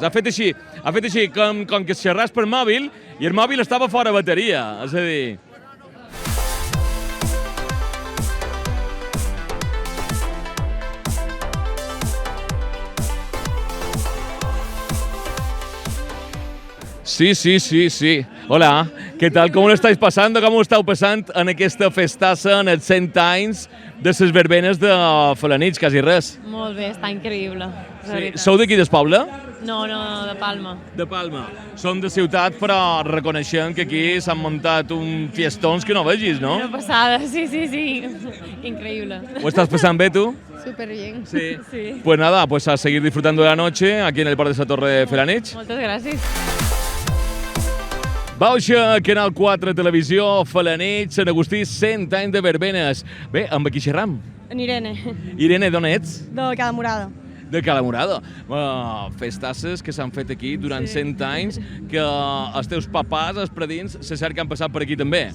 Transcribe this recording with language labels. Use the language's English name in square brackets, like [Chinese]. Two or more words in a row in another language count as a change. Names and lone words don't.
[Catalan] Ha fet així com que xerràs per mòbil i el mòbil estava fora bateria, és a dir... Sí. [Spanish] Hola, ¿qué tal? ¿Cómo lo estáis pasando? [Catalan] ¿Cómo ho esteu passant en aquesta festassa, en els 100 anys de les verbenes de Felanitx, quasi res? Molt bé, està increïble. Sí. Sou d'aquí del poble? No, de Palma. De Palma. Són de ciutat, però reconeixem que aquí s'han muntat uns fiestons que no vegis, no? Una passada, sí. Increïble. [Spanish] ¿Ho estás pasando bé, tú? Súper bien. Sí. Pues nada, pues a seguir disfrutando de la noche aquí en el Parc de la Torre Felanitx. [Catalan] Moltes gràcies. Bauxa, Canal 4 Televisió, Felanitx, Sant Agustí, 100 anys de verbenes. Bé, amb qui xerram? En Irene, Irene, d'on ets? de Cala Morada. De Cala Morada. Festasses que s'han fet aquí durant 100 anys, que els teus papàs, els predins, se cert que han passat per aquí també.